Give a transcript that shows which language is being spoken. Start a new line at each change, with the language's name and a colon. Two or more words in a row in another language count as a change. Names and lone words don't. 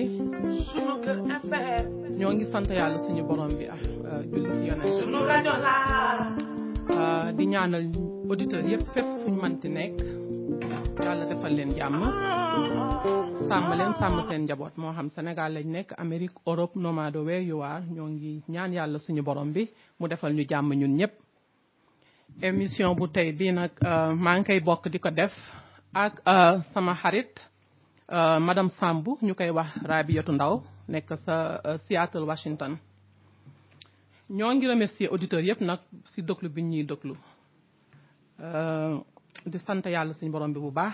Wolof: sunu kër FM ñoo ngi sant yàlla suñu borom bi julli ci yonent sunu rajo la di ñaanal auditeurs yépp fépp fuñ mënti nekk yàlla defal leen jàmm sàmm leen sàmm seen njaboot moo xam Sénégal lañ nekk Amérique Europe
English: no matter where you are
Wolof: ñoo ngi ñaan yàlla suñu borom bi mu defal ñu jàmm ñun ñëpp. émission bu tey bii nag maa ngi koy bokk di ko def ak sama xarit madame Sambou ñu koy wax Rabiatou Ndaw nekk sa Seattle Washington. ñoo ngi remercier auditeurs yëpp nag si déglu bi ñuy déglu di sant yàlla suñu borom bi bu baax.